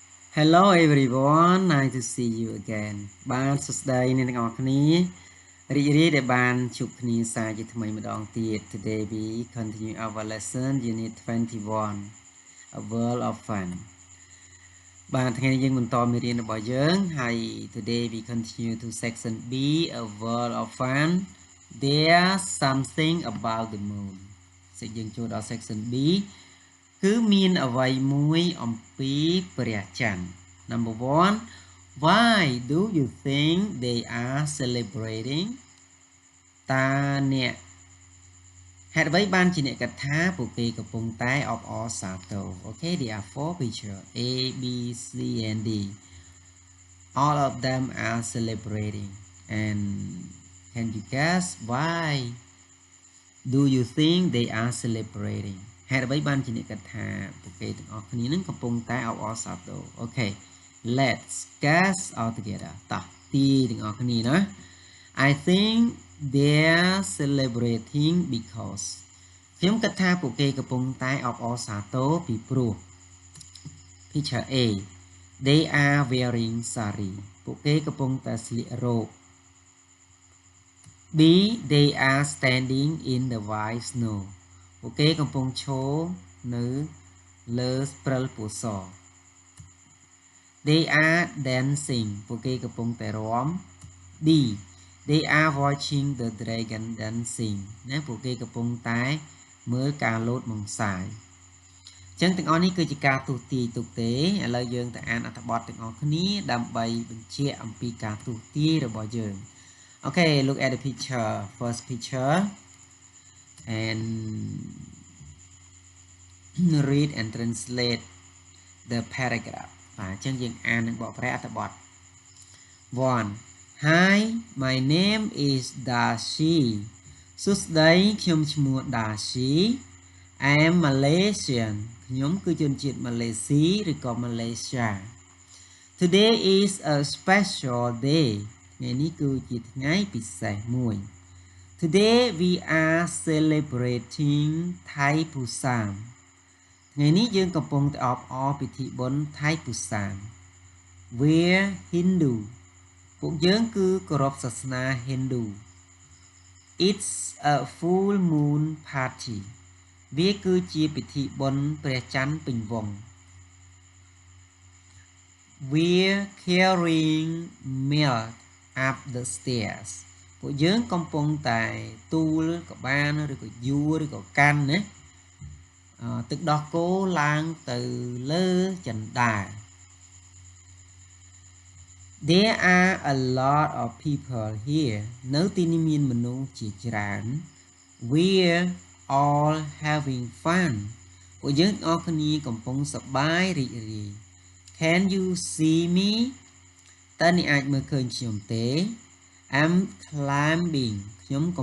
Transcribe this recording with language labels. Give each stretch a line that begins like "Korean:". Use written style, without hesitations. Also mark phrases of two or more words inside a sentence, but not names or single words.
English: Hello everyone, nice to see you again.
Khmer: បាទសួស្តីអ្នកទាំងអស់គ្នារីករាយដែលបានជួបគ្នាសាជាថ្មីម្ដងទៀត
English: Today we continue our lesson unit 21 A
Khmer: World of Fun បាទថ្ងៃនេះយើងបន្តមេរៀនរបស់យើងហើយ
English: Today we continue to section B A World of Fun There's something about the moon
Khmer: យើងចូលដល់ section B គឺមានអ្វីមួយអំពីព្រះច័ន្ទ
English: Number 1 Why do you think they are celebrating
Khmer: តើអ្នកហេតុអ្វីបានជាអ្នកគិតថាពួកគេកំពុងតែអបអរសាទរ
English: Okay, there are 4 pictures A, B, C and D. All of them are celebrating. And can you guess why do you think they are celebrating?
Khmer: ហេតុអ្វីបានជាអ្នកគិតថាពួកគេទាំងអស់គ្នានឹងកំពុងតែអបអរសាទរ
English: Okay, let's guess all together. តោះទីទាំងអស់គ្នាណា I think they're celebrating because
Khmer: ខ្ញុំគិតថាពួកគេកំពុងតែអបអរសាទរពីព្រោះ
English: Picture A They are wearing sari
Khmer: ពួកគេកំពុងតែស្លៀករ៉ូប
English: B They are standing in the white snow
Khmer: ពួកគេកំពុងឈរនៅលើព្រិលពណ៌ស
English: They are dancing
Khmer: ពួកគេកំពុងតែរាំ
English: D They are watching the dragon dancing
Khmer: ណាពួកគេកំពុងតែមើលការលោតមង្សាយអញ្ចឹងទាំងអស់នេះគឺជាការទូទាយទុកទេឥឡូវយើងទៅអានអត្ថបទទាំងអស់គ្នាដើម្បីបញ្ជាក់អំពីការទូទាយរបស់យើង
English: Okay, look at the picture. First picture and read and translate the paragraph.
Khmer: អញ្ចឹងយើងអាននឹងបកប្រែអត្ថបទ 1.
English: Hi, my name is Dashi.
Khmer: សួស្តីខ្ញុំឈ្មោះ Dashi.
English: I am Malaysian.
Khmer: ខ្ញុំគឺជនជាតិម៉ាឡេស៊ីឬក៏ Malaysia.
English: Today is a special day.
Khmer: ថ្ងៃនេះគឺជាថ្ងៃពិសេសមួយ
English: Today we are celebrating Thai Pusan
Khmer: ថ្ងៃនេះយើងកំពុងតែអបអរពិធីបុណ្យ Thai Pusan
English: We're Hindu
Khmer: ពួកយើងគឺគោរពសាសនា Hindu
English: It's a full moon party
Khmer: វាគឺជាពិធីបុណ្យព្រះច័ន្ទពេញវង្ស
English: We're carrying milk up the stairs
Khmer: ពួកយើងកំពុងតែទូលក្បាលឬក៏យួរឬក៏កាន់ណាទឹកដោះគោឡើងទៅលើចន្ទា
English: There are a lot of people here
Khmer: នៅទីនេះមានមនុស្សជាច្រើន
English: We're all having fun
Khmer: ពួកយើងអស់គ្នាកំពុងសប្បាយ រីករាយ
English: Can you see me
Khmer: តើអ្នកអាចមើលឃើញខ្ញុំទេ
English: I'm climbing
Khmer: ខ្ញុំកំ